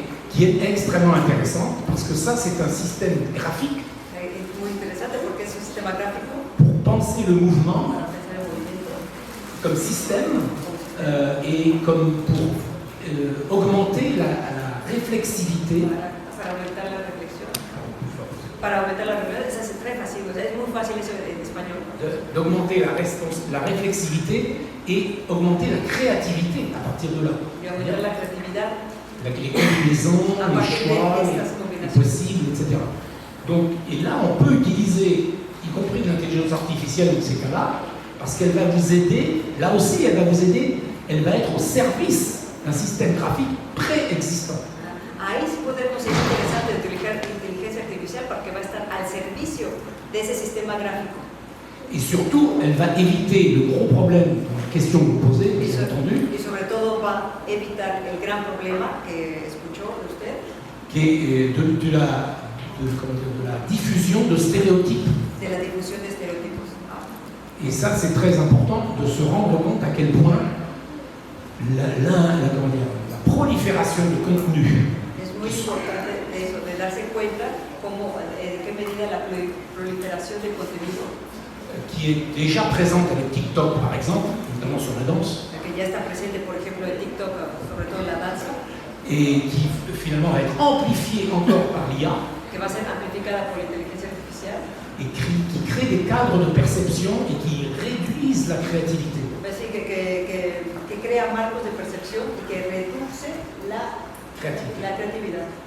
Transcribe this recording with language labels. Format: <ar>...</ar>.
<fr>qui est extrêmement intéressante parce que ça, c'est un système graphique</fr> <es>Es muy interesante porque es un sistema gráfico</es> <fr>pour penser le mouvement</fr> <es>para pensar el movimiento</es> <fr>comme système et comme pour augmenter la réflexivité.</fr> <es>para aumentar la reflexión. Para aumentar la reflexión, es très fácil, o sea, es muy fácil eso en español.</es> <fr>D'augmenter la réflexivité et augmenter la créativité à partir de là.</fr> <es>Y aumentar la creatividad.</es> <fr>Avec les combinaisons, les choix, les possibles, etc. Donc, et là, on peut utiliser, y compris de l'intelligence artificielle dans ces cas-là, parce qu'elle va vous aider, là aussi, elle va vous aider, elle va être au service d'un système graphique préexistant.</fr> <es>Ahí sí podemos ser interesante de inteligencia artificial porque va a estar al servicio de ese sistema gráfico.</es> <fr>Et surtout, elle va éviter le gros problème dans la question que vous posez, bien entendu,</fr> <es>Y sobre todo va a evitar el gran problema que escuchó de usted,</es> <fr>qui est de la diffusion de stéréotypes.</fr> <es>de la difusión de estereotipos.</es> <fr>Et ça, c'est très important de se rendre compte à quel point la prolifération de contenu</fr> <es>Es muy importante eso, de darse cuenta cómo, en qué medida la proliferación de contenido,</es> <fr>qui est déjà présente avec TikTok, par exemple, notamment sur la danse,</fr> <es>la que ya está presente, por ejemplo, en TikTok, sobre todo en la danza,</es> <fr>et qui finalement va être amplifiée encore par l'IA,</fr> <es>que va a ser amplificada por la inteligencia artificial,</es> <fr>et qui crée des cadres de perception et qui réduisent la créativité.</fr> <es>va a decir que crea marcos de percepción y que reduce la creatividad.</es>